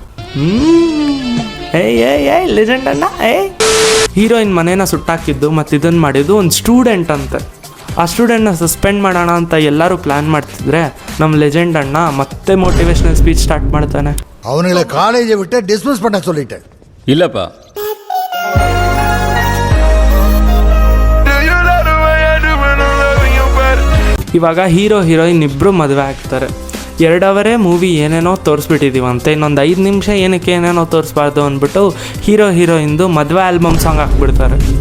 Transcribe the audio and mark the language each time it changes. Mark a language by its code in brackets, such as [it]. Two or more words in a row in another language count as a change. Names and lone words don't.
[kn] ಏಯ್ ಲೆಜೆಂಡನ್ನ ಹೀರೋಯಿನ್ ಮನೇನ ಸುಟ್ಟಾಕಿದ್ದು ಮತ್ತು ಇದನ್ನು ಮಾಡಿದ್ದು ಒಂದು ಸ್ಟೂಡೆಂಟ್ ಅಂತೆ. ಆ ಸ್ಟೂಡೆಂಟ್ನ ಸಸ್ಪೆಂಡ್ ಮಾಡೋಣ ಅಂತ ಎಲ್ಲರೂ ಪ್ಲ್ಯಾನ್ ಮಾಡ್ತಿದ್ರೆ, ನಮ್ಮ ಲೆಜೆಂಡ್ ಅಣ್ಣ ಮತ್ತೆ [en] motivational speech start [kn] ಮಾಡ್ತಾನೆ. ಅವನಿಗೆ ಕಾಲೇಜ್ ಬಿಟ್ಟು ಡಿಸ್ಮಿಸ್ [ta] பண்ண சொல்லிட்டே. இல்லப்பா, [kn] ಇವಾಗ ಹೀರೋಯಿನ್ ಇಬ್ಬರು ಮದುವೆ ಆಗ್ತಾರೆ. 2 ಅವರೇ ಮೂವಿ ಏನೇನೋ ತೋರಿಸ್ಬಿಟ್ಟಿದ್ದೀವಂತೆ, ಇನ್ನೊಂದು 5 ನಿಮಿಷ ಏನಕ್ಕೆ ಏನೇನೋ ತೋರಿಸ್ಬಾರ್ದು ಅಂದ್ಬಿಟ್ಟು ಹೀರೋಯಿಂದು ಮದುವೆ [en] album song [kn] ಹಾಕ್ಬಿಡ್ತಾರೆ.